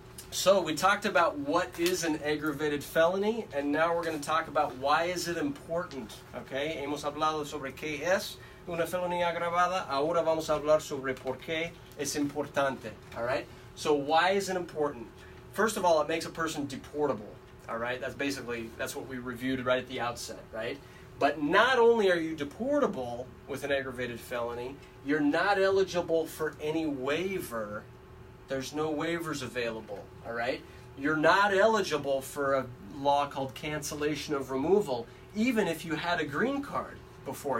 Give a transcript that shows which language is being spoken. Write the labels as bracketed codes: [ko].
[en] So we talked about what is an aggravated felony, and now we're going to talk about why is it important. Okay? [es] Hemos hablado sobre qué es una felonía agravada. Ahora vamos a hablar sobre por qué es importante. [en] All right? So why is it important? First of all, it makes a person deportable. All right? That's what we reviewed right at the outset, right? But not only are you deportable with an aggravated felony, you're not eligible for any waiver. There's no waivers available, all right? You're not eligible for a law called cancellation of removal, even if you had a green card before.